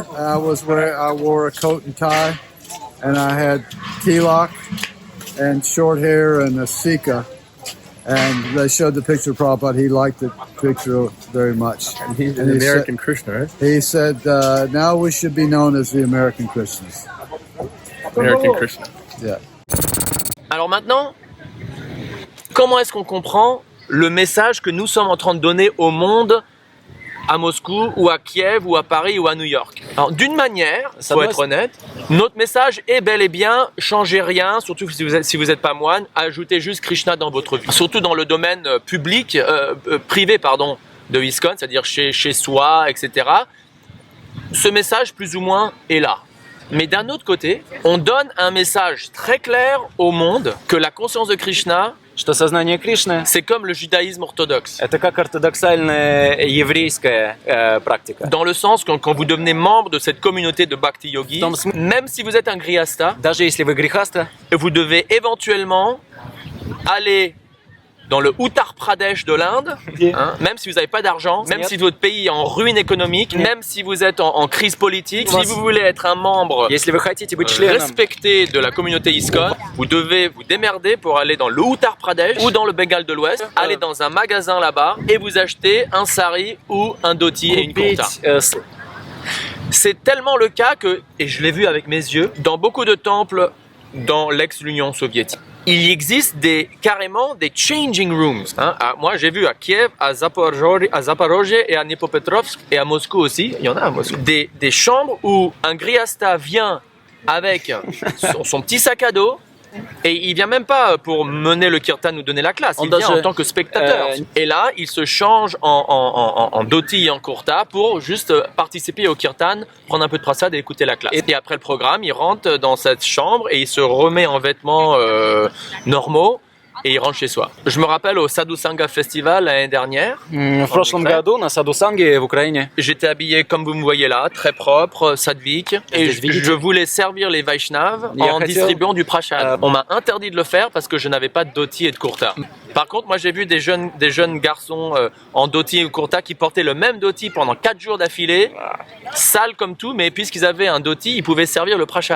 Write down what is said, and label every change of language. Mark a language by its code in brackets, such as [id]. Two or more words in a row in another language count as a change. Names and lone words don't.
[en] I wore a coat and tie, and I had tilak and short hair and a sika. And they showed the picture of Prabhupada. He liked the picture very much. And he's an American Krishna, right? He said, now we should be known as the American Christians. American Krishna. Yeah. [fr] Alors maintenant, comment est-ce qu'on comprend le message que nous sommes en train de donner au monde à Moscou, ou à Kiev, ou à Paris, ou à New York? Alors, d'une manière, il faut être honnête, notre message est bel et bien changez rien, surtout si vous n'êtes pas moine, ajoutez juste Krishna dans votre vie. Surtout dans le domaine privé de ISKCON, c'est-à-dire chez soi, etc. Ce message, plus ou moins, est là. Mais d'un autre côté, on donne un message très clair au monde que la conscience de Krishna, [ru] что сознание Кришны [fr] c'est comme le judaïsme orthodoxe. [ru] это как ортодоксальная еврейская практика. [fr] Dans le sens que quand vous devenez membre de cette communauté de Bhakti Yogis, même si vous êtes un Grihasta, [ru] Даже если вы грехаста, [fr] vous devez éventuellement aller dans le Uttar Pradesh de l'Inde, hein, même si vous n'avez pas d'argent, même si votre pays est en ruine économique, même si vous êtes en crise politique, si vous voulez être un membre [ru] Если вы хотите быть членом, [fr] respecté de la communauté ISKCON, vous devez vous démerder pour aller dans le Uttar Pradesh ou dans le Bengale de l'Ouest, aller dans un magasin là-bas et vous acheter un sari ou un dhoti et une kurta. [ru] купить [fr] C'est tellement le cas que, et je l'ai vu avec mes yeux, dans beaucoup de temples dans l'ex-Union soviétique, il existe carrément des [en] changing rooms. [fr] Hein. Moi, j'ai vu à Kiev, à Zaporozhye et à Dnipropetrovsk et à Moscou aussi, il y en a à Moscou, des chambres où un griasta vient avec son petit sac à dos. Et il vient même pas pour mener le kirtan ou donner la classe, il vient en tant que spectateur. Et là, il se change en dhoti et en kurta pour juste participer au kirtan, prendre un peu de prasad et écouter la classe. Et après le programme, il rentre dans cette chambre et il se remet en vêtements normaux. Et il rentre chez soi. Je me rappelle au Sadhu Sangha Festival l'année dernière. [ru] В прошлом году на Саду-Санге в Украине [fr] J'étais habillé comme vous me voyez là, très propre, sadvik, et je voulais servir les Vaishnavas en distribuant du prasad. On m'a interdit de le faire parce que je n'avais pas de dhoti et de kurta. Par contre, moi j'ai vu des jeunes garçons en dhoti ou kurta qui portaient le même dhoti pendant 4 jours d'affilée, sales comme tout, mais puisqu'ils avaient un dhoti, ils pouvaient servir le prasad.